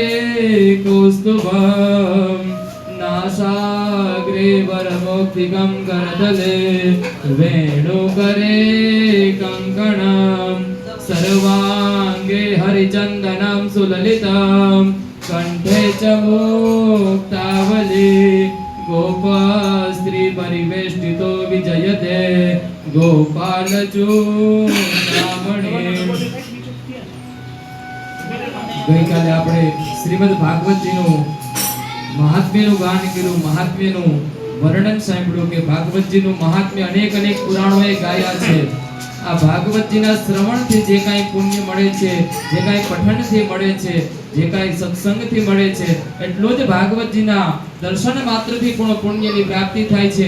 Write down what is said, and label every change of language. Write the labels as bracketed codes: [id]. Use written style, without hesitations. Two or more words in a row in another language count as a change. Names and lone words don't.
[sa] कौस्तुभं नासाग्रे वरमौक्तिकं करतले वेणुकरे कङ्कणं सर्वाङ्गे हरिचन्दनं सुललितं कंठे च मुक्तावली गोपस्त्री परिवेष्टितो विजयते गोपालचूडामणि [gu] ગઈકાલે આપણે શ્રીમદ ભાગવતજીનું મહાત્મ્યનું ગાન કર્યું, મહાત્મ્યનું વર્ણન સાંભળ્યું કે ભાગવતજીનું મહાત્મ્ય અનેક પુરાણોએ ગાયા છે. આ ભાગવતજીના શ્રવણથી જે કાંઈ પુણ્ય મળે છે, જે કાંઈ પઠનથી મળે છે, જે કાંઈ સત્સંગથી મળે છે, એટલું જ ભાગવતજીના દર્શન માત્રથી પણ પુણ્યની પ્રાપ્તિ થાય છે.